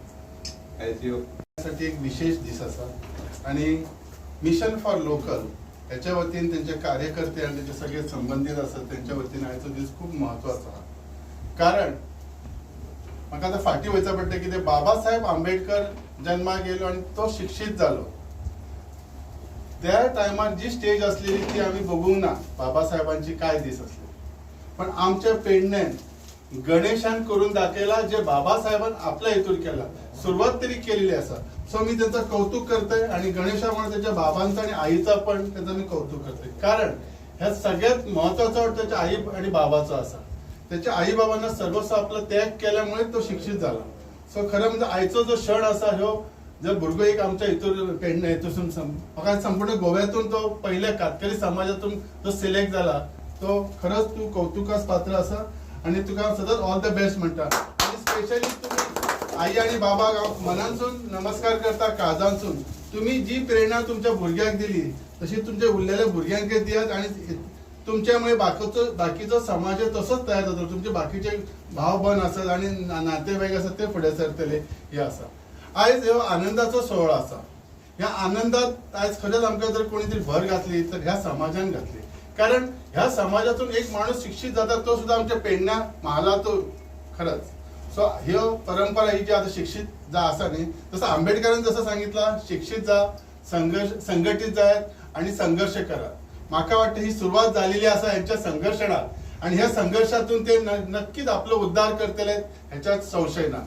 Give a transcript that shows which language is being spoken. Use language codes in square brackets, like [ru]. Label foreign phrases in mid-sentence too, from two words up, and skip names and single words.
[kok] साठी एक विशेष दीस आसा आणि मिशन फॉर लोकल ह्याच्या वतीन त्यांचे कार्यकर्ते आणि त्यांचे सगळे संबंधित असतात त्यांच्या वतीन आयचो दीस खूप महत्वाचा आहा, कारण म्हाका आतां फाटीं वयचा पडटा की ते बाबासाहेब आंबेडकर जन्माक येयलो आणि तो शिक्षीत जालो, त्या टायमार जी स्टेज असलेली ती आम्ही बघूंक ना, बाबासाहेबांची काय दीस असले, पण आमच्या पेडण्यान गणेशान करून दाखयला जे बाबासाहेबान आपल्या हेतून केला, सुरुवात तरी केलेली असा। [mr] सो मी त्यांचं कौतुक करतोय आणि गणेशामुळे त्याच्या बाबांचं आणि आईचा पण त्याचं मी कौतुक करतोय, कारण ह्या सगळ्यात महत्वाचा वाटतं त्याच्या आई आणि बाबाचा असा, त्याच्या आई बाबांना सर्वस्व आपला त्याग केल्यामुळे तो शिक्षित झाला। [kok] सो खरं म्हणजे आयचो जो क्षण असा ह्यो जर भुरगो एक आमच्या हितून पेडणे हितून म्हाका संपूर्ण गोव्यातून तो पहिल्या कातकरी समाजातून जो सिलेक्ट झाला, तो खरंच तू कौतुकास पात्र असा आणि तुका सतत [en] all the best [kok] म्हणटा। आणि स्पेशली तुम्ही आई आणि बाबा मनांसून नमस्कार करता, काळजांसून तुम्ही जी प्रेरणा तुमच्या भुरग्याक दिली तशी तुमच्या उरलेल्या भुरग्यांक दियात आणि तुमच्यामुळे बाकीचो समाज तसोच तयार जातो, तुमचे बाकीचे भाव बंद असत आणि नातेवाईक असत ते फुडें सरतले हे आसा। आयज ह्यो आनंदाचो सोहळो आसा, ह्या आनंदात आयज खरेंच आमकां जर कोणी तरी भर घातली तर ह्या समाजान घातली, कारण ह्या समाजातून एक माणूस शिक्षित जाता तो सुद्धा आमच्या पेडण्या महालातो खरंच। [mr] सो ह्यो परंपरा ही जी आता शिक्षित जा आसा न्ही, तसं आंबेडकरांनी जसं सांगितलं शिक्षित जा, संघटित जायत आणि संघर्ष करा। [kok] म्हाका वाटतं ही सुरुवात झालेली असा ह्यांच्या संघर्षणात आणि ह्या संघर्षातून ते नक्कीच आपलं उद्धार करतले ह्याच्यात संशय ना।